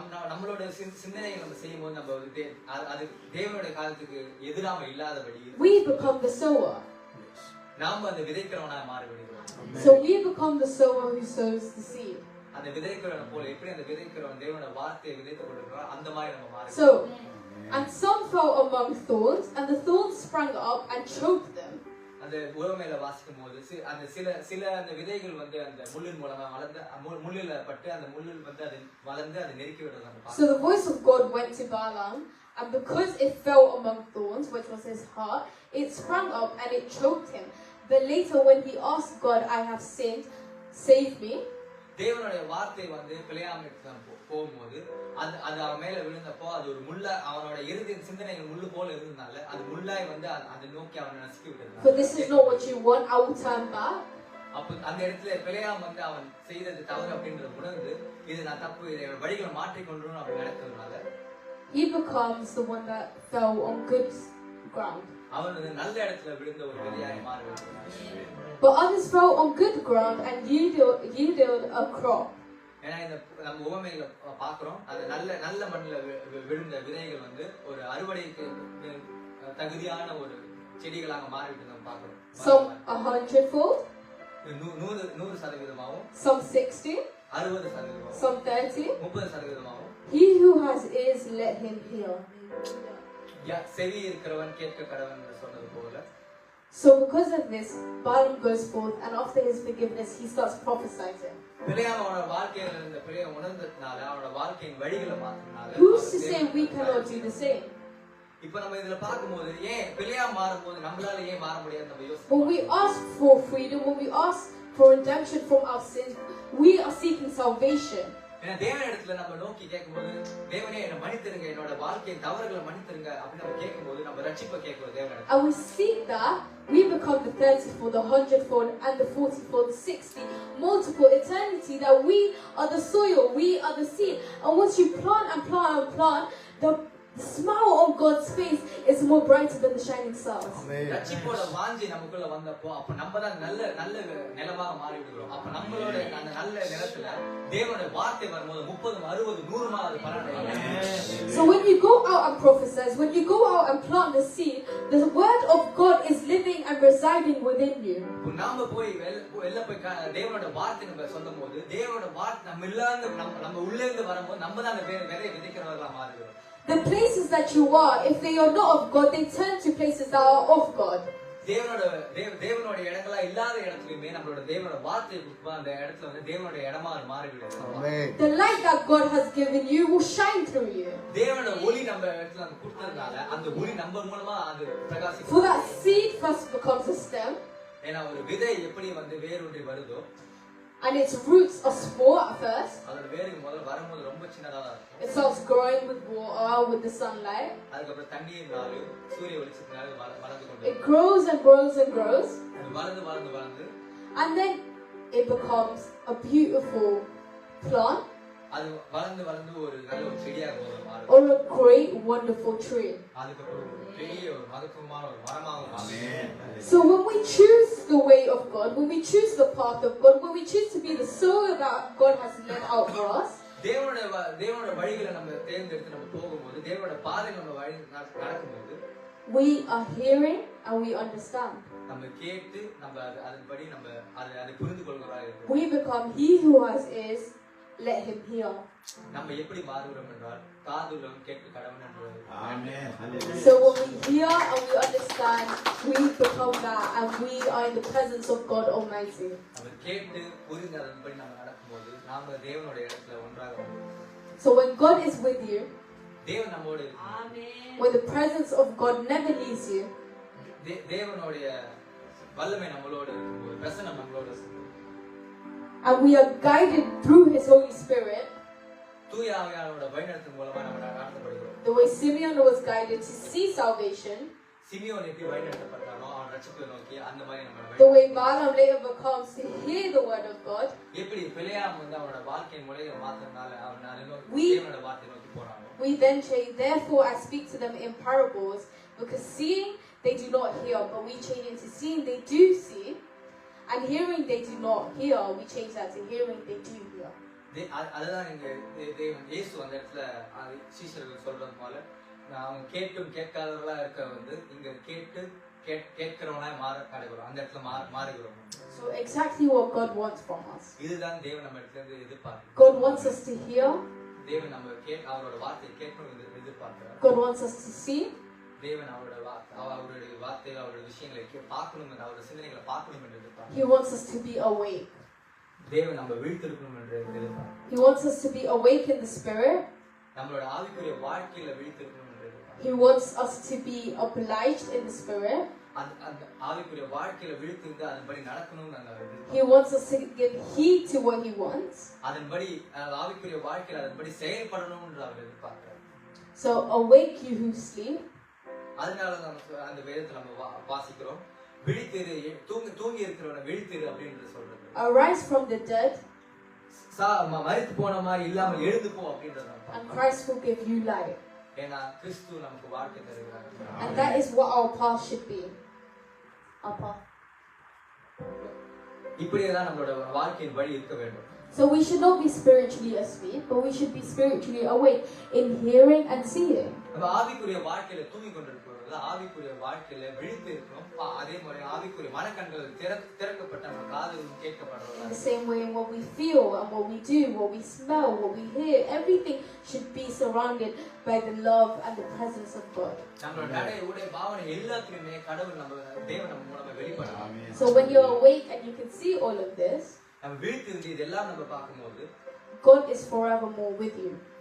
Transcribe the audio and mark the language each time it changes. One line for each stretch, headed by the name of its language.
Tamil: நம்மளோட சிந்தனைகள் நம்ம செய்யும் போது நம்ம அது தேவனுடைய காலத்துக்கு எதிராக இல்லாதபடி
English: we become the sower.
Tamil: நாம அந்த விதைக்கிறவனாக மாறிவிடுகிறோம்.
English: So we become the sower who sows the seed.
Tamil: அந்த விதைக்கிறவன் போல எப்படி அந்த விதைக்கிறவன் தேவனுடைய வார்த்தையை விதைத்துக் கொண்டிருக்கிறான் அந்த மாதிரி நம்ம மாறி.
English: So and some fell among thorns, and the thorns sprang up and choked them.
Tamil: அந்த உவமையில வாசிக்கும் போது அந்த சில அந்த விதைகள் வந்து அந்த முள்ளின் மூலமா வளர்ந்து முள்ளில பட்டு அந்த முள்ளில் வந்து அது வளர்ந்து அது நெருக்கி விடுறது நம்ம பார்க்கிறோம்.
English: So the voice of God went to Balaam, and because it fell among thorns, which was his heart, it sprang up and it choked him. But later when he asked God, I have sinned, save me.
Tamil: தேவனுடைய வார்த்தை வந்து பிழையாமைக்கு போகும்போது அது அவன் மேல விழுந்தப்போ அது ஒரு முள்ள அவனோட இறுதி சிந்தனைகள் முள்ளு போல இருந்தனால அது முள்ளாய் வந்து அதை நோக்கி அவனை நசுக்கி விட்டது.
English: For this is not what you want, I will turn back.
Tamil: அப்ப அந்த இடத்துல பிழையாம் வந்து அவன் செய்தது தவறு அப்படின்றத உணர்ந்து இது நான் தப்பு இதை வழிகளை மாற்றிக் கொண்டோம் அப்படி நடக்கிறதுனால
English: he becomes the one that fell on good ground.
Tamil: அவன் வந்து நல்ல இடத்துல விழுந்த ஒரு விதையாய் மாறுகிறான்.
English: But others fell on good ground and yielded a crop.
Tamil: ஏன்னா இந்த நம்ம உவமையில பாக்குறோம் அது நல்ல மண்ணில விழுந்த விதைகள் வந்து ஒரு அறுவடைக்கு தகுதியான ஒரு செடிகளாக மாறிவிட்டு நம்ம பாக்குறோம்.
English: Some 100-fold, 100%, some 60, 60%, some 30. 30%. He who has ears, let him hear.
Tamil: செவி இருக்கிறவன் கேட்க கடவன் என்று சொன்னது போல.
English: So because of this, Balaam goes forth, and after his forgiveness, he starts prophesying.
Tamil: பிழையாம் அவனோட வாழ்க்கையில இருந்த பிழையை உணர்ந்ததுனால அவனோட வாழ்க்கையின் வழிகளை மாத்தினால
English: Who's to say we cannot do the same?
Tamil: இப்ப நம்ம இதுல பாக்கும்போது ஏன் பிழையாம் மாறும்போது நம்மளால ஏன் மாற முடியாது நம்ம யோசிப்போம்.
English: When we ask for freedom, when we ask for redemption from our sins, we are seeking salvation.
Tamil: ஏன்னா தேவனிடத்துல நம்ம நோக்கி கேட்கும்போது தேவனே என்னை மன்னித்திருங்க என்னோட வாழ்க்கையின் தவறுகளை மன்னித்திருங்க அப்படின்னு நம்ம கேட்கும்போது நம்ம ரட்சிப்பை கேட்கிறோம் தேவனிடத்துல.
English: And we seek that, we become the 30-fold, the 100-fold, and the 40-fold, 60 multiple eternity, that we are the soil, we are the seed. And once you plant and plant and plant, the smile on God's face is more brighter than the shining stars.
Tamil: ரட்சிப்போட வாஞ்சி நமக்குள்ள வந்தப்போ அப்ப நம்ம தான் நல்ல நிலமாக மாறி விடுகிறோம். அப்ப நம்மளோட அந்த நல்ல நிலத்துல தேவனுடைய வார்த்தை வரும்போது 30, 60, 100 அது பலன்.
English: So when you go out and prophesy, when you go out and plant the seed, the word of God is living and residing within you.
Tamil: நாம போய் வெளில போய் தேவனோட வார்த்தை நம்ம சொல்லும்போது தேவனோட வார்த்தை நம்ம உள்ள இருந்து வரும்போது நம்ம தான் அந்த விதையை விதைக்கிறவர்களா மாறுகிறோம்.
English: The places that you are, if they are not of God, they turn to places that are of God.
Tamil: தேவனோட இடங்களா இல்லாத இடத்துலயுமே நம்மளோட தேவனோட வார்த்தை அந்த இடத்துல வந்து தேவனோட இடமா மாறிவிடும்.
English: The light that God has given you will shine through you.
Tamil: தேவனோட ஒளி நம்ம இடத்துல நம்ம கொடுத்ததுனால அந்த ஒளி நம்ம மூலமா அது பிரகாசிக்கும்.
English: For that seed first becomes a stem.
Tamil: ஏன்னா ஒரு விதை எப்படி வந்து வேரூன்றி வருதோ
English: And its roots are small at first.
Tamil: அதோட வேர்கள் முதல்ல வரும்போது ரொம்ப சின்னதா தான் இருக்கும்.
English: It starts growing with water, with the sunlight.
Tamil: அதுக்கப்புறம் தண்ணீர்னாலும் சூரிய வெளிச்சத்தினாலும் வளர்ந்து கொண்டு
English: It grows and grows and grows.
Tamil: அது வளர்ந்து வளர்ந்து வளர்ந்து
English: And then it becomes a beautiful plant
Tamil: அது வளர்ந்து வளர்ந்து ஒரு நல்ல ஒரு செடியாக மாறும்.
English: or a great, wonderful tree.
Tamil: அதுக்கப்புறம் ஒரு பெரிய ஒரு மகத்துவமான ஒரு மரமாக மாறும்.
English: So when we choose the way of God, when we choose the path of God, when we choose to be the soul that God has laid out for us,
Tamil: தேவனோட வழிகளை நம்ம தேர்ந்தெடுத்து நம்ம போகும்போது தேவனோட பாதை நம்ம வழி நடக்கும்போது
English: we are hearing and we understand.
Tamil: நம்ம கேட்டு நம்ம அதன்படி நம்ம அதை புரிந்து கொள்கிறவராக இருக்கிறோம்.
English: We become he who has ears, let him hear.
Tamil: நம்ம எப்படி மாறுகிறோம் என்றால் காதுள்ளவன் கேட்க கடவன் என்றது. ஆமென்.
English: So when we hear and we understand, we become that and we are in the presence of God Almighty.
Tamil: நம்ம கேட்டு புரிந்து அதன்படி நம்ம நடக்கும்போது நாம தேவனோட இடத்துல ஒன்றாக வருவோம்.
English: So when God is with you,
Tamil: தேவன் நம்மோடு இருக்கிறார். ஆமென்.
English: when the presence of God never leaves you,
Tamil: தேவனுடைய வல்லமை நம்மளோடு இருக்கும்போது பிரசன்னம் நம்மளோடு இருக்கும்போது
English: and we are guided through His Holy Spirit,
Tamil: தூய ஆவியானவரோட வழிநடத்தும் மூலமா நம்ம நடத்தப்படுகிறோம்.
English: the way Simeon was guided to see salvation,
Tamil: Simeon எப்படி வழிநடத்தப்பட்டானோ அவன் ரட்சிப்பை நோக்கி அந்த மாதிரி நம்ம
English: the way Balaam later becomes to hear the word of God,
Tamil: எப்படி பிழையாம் வந்து அவனோட வாழ்க்கையின் முறையை மாத்தினால அவன்
English: We-
Tamil: தேவனோட வார்த்தையை நோக்கி போறானோ
English: we then change, therefore I speak to them in parables, because seeing they do not hear, but we change into seeing they do see, and hearing they do not hear, we change that to hearing they do hear.
Tamil: அதுதான் இங்க தேவன் இயேசு அந்த இடத்துல சீஷர்கள் சொல்றது போல அவங்க கேட்டும் கேட்காதவர்களா இருக்க வந்து இங்க கேட்டு கேட்கிறவனா மாற கிடைக்கிறோம் அந்த இடத்துல மாறுகிறோம்.
English: So exactly what God wants from us.
Tamil: இதுதான் தேவன் நம்ம இடத்துல இருந்து எதிர்பார்க்கிறார்.
English: God wants us to hear.
Tamil: தேவன் நம்ம அவரோட வார்த்தையை கேட்கணும் எதிர்பார்க்கிறார்.
English: God wants us to see.
Tamil: தேவன் அவருடைய வார்த்தைகள் அவருடைய விஷயங்களை பார்க்கணும் என்று அவருடைய சிந்தனைகளை பார்க்கணும் என்று எதிர்பார்க்கிறார்.
English: He wants us to be awake.
Tamil: தேவன் நம்ம விழித்திருக்கணும் என்று எதிர்பார்க்கிறார்.
English: He wants us to be awake in the spirit.
Tamil: நம்மளோட ஆவிக்குரிய வாழ்க்கையில விழித்திருக்கணும் என்று எதிர்பார்க்கிறார்.
English: He wants us to be obliged in the spirit.
Tamil: அந்த ஆவிக்குரிய வாழ்க்கையில விழித்திருந்து அதன்படி நடக்கணும்னு நாங்க எதிர்பார்க்கிறோம்.
English: He wants us to give heed to what He wants.
Tamil: அதன்படி ஆவிக்குரிய வாழ்க்கையில அதன்படி செயல்படணும் என்று அவர் எதிர்பார்க்கிறார்.
English: So awake you who sleep.
Tamil: அதனால நமக்கு அந்த வேதத்தை நம்ம வாசிக்கிறோம். விழித்திரு தூங்கி இருக்கிறவனை விழித்திரு அப்படின்னு சொல்றது.
English: Arise from the dead.
Tamil: மரித்து போன மாதிரி இல்லாமல் எழுந்து போ அப்படின்றது.
English: And Christ will give you light.
Tamil: ஏன்னா கிறிஸ்து நமக்கு வாழ்க்கை தருகிறார்.
English: And that is what our path should be. Our path.
Tamil: இப்படியேதான் நம்மளோட வாழ்க்கையின் வழி இருக்க வேண்டும்.
English: So we should not be spiritually asleep, but we should be spiritually awake in hearing and seeing.
Tamil: நம்ம ஆவிக்குரிய வாழ்க்கையில தூங்கி கொண்டிருக்கிறோம். ஆவிக்குரிய வாழ்க்கையில விழித்து இருக்கணும். அதே மாதிரி ஆவிக்குரிய மனக்கண்கள் திறக்கப்பட்ட நம்ம காதுகள் கேட்கப்படுறோம்.
English: In the same way, what we feel and what we do, what we smell, what we hear, everything should be surrounded by the love and the presence of God.
Tamil: நம்மளோட நடை உடை பாவனை எல்லாத்துலயுமே கடவுள் நம்ம தேவன் நம்ம மூலமா வெளிப்படுறார்.
English: So when you're awake and you can see all of this,
Tamil: நம்ம விழித்திருந்து இதெல்லாம் நம்ம பார்க்கும்போது
English: God is forevermore with you.